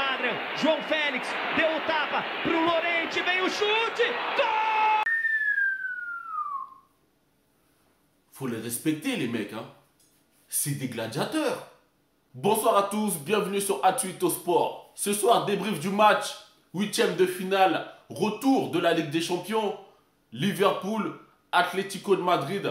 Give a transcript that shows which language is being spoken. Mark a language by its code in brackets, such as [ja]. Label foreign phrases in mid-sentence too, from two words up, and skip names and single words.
[pt] João Félix deu o tapa pro Llorente, vem o chute, gol! [fr] Faut les respecter les mecs, hein. C'est des gladiateurs. Bonsoir à tous, bienvenue sur Atuito Sport. Ce soir, débrief du match, 8e de finale, retour de la Ligue des Champions. Liverpool, Atlético de Madrid.